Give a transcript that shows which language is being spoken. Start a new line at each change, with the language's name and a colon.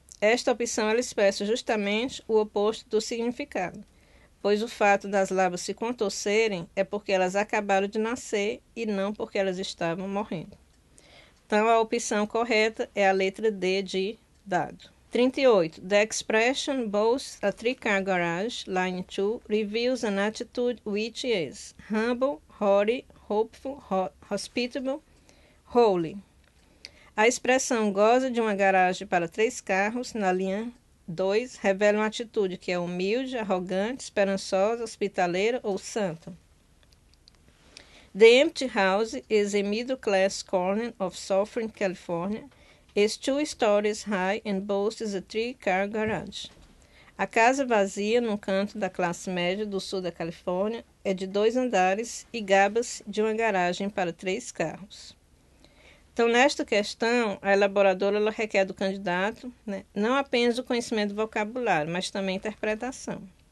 Portuguese: Esta opção ela expressa justamente o oposto do significado, pois o fato das lábias se contorcerem é porque elas acabaram de nascer e não porque elas estavam morrendo. Então, a opção correta é a letra D de dado. 38.
English: The expression boasts a three-car garage, line 2, reveals an attitude which is humble, haughty, hopeful, hospitable, holy.
Portuguese: A expressão goza de uma garagem para 3 carros, na linha 2, revela uma atitude que é humilde, arrogante, esperançosa, hospitaleira ou santa.
English: The empty house is a middle-class corner of Southern California. Is 2 stories high and boasts a 3-car garage.
Portuguese: A casa vazia num canto da classe média do sul da Califórnia é de 2 andares e gaba-se de uma garagem para 3 carros. Então, nesta questão, a elaboradora ela requer do candidato, né, não apenas o conhecimento do vocabulário, mas também a interpretação.